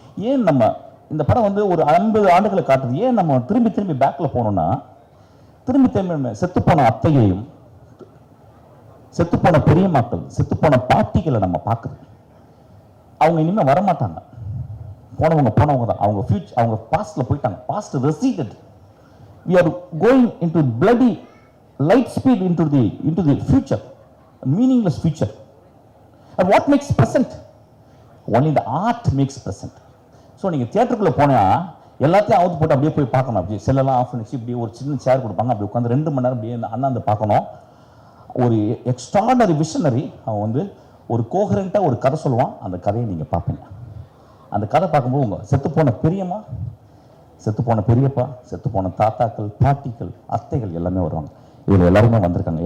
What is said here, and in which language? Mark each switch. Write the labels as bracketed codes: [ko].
[ta] ஏன் நம்ம இந்த படம் வந்து ஒரு 50 ஆண்டுகளை காட்டுது. ஏன் நம்ம திரும்பி பேக்கில் போனோம்னா, திரும்பி செத்துப்போன அத்தையையும், செத்துப்போன பெரியம்மாக்கள், செத்துப்போன பாட்டிகளை நம்ம பார்க்குது. அவங்க இனிமேல் வரமாட்டாங்க, போனவங்க தான். அவங்க ஃபியூச்சர், அவங்க பாஸ்ட்ல போயிட்டாங்க. [en] Past receded. we are going into bloody light speed into the future, a meaningless future. And what makes present? Only the art makes present. [ta] So நீங்கள் தியேட்டருக்குள்ளே போனால் எல்லாத்தையும் அவுத்து போட்டு அப்படியே போய் பார்க்கணும். அப்படியே செல்லெல்லாம் ஆஃப் பண்ணிச்சு, இப்படி ஒரு சின்ன சேர் கொடுப்பாங்க, அப்படி உட்காந்து 2 மணி நேரம் அப்படியே அண்ணாந்து பார்க்கணும். ஒரு எக்ஸ்ட்ராடனரி விஷனரி அவன் வந்து ஒரு கோஹரண்ட்டாக ஒரு கதை சொல்லுவான். அந்த கதையை நீங்கள் பார்ப்பீங்க. அந்த கதை பார்க்கும்போது உங்கள் செத்துப்போன பெரியம்மா, செத்துப்போன பெரியப்பா, செத்துப்போன தாத்தாக்கள், பாட்டிகள், அத்தைகள் எல்லாமே வருவாங்க. இதில் எல்லாருமே வந்திருக்காங்க.